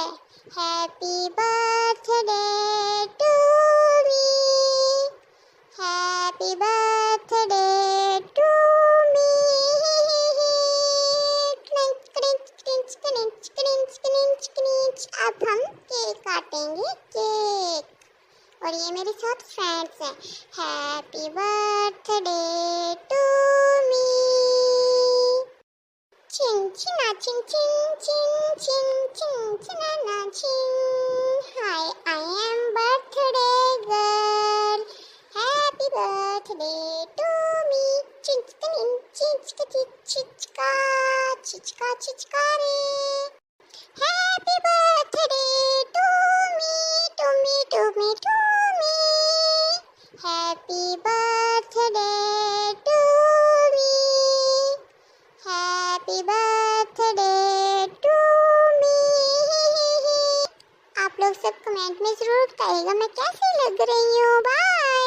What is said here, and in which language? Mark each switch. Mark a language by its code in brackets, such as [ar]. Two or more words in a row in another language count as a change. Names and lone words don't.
[en] Happy birthday to me, happy birthday to me. [hi] अब हम केक काटेंगे, केक। और ये मेरे साथ फ्रेंड्स हैं। [en] Happy birthday to me. चिन चिना चिन चिन चिन चिन चिन चिना चिन। हाय, I am birthday girl. Happy birthday to me. चिन चिन चिन चिचका चिचका चिचका रे। Happy birthday to me to me to me to me. Happy birthday to me, happy birthday to me. [hi] आप लोग सब कमेंट में ज़रूर बताइएगा मैं कैसी लग रही हूँ। बाय।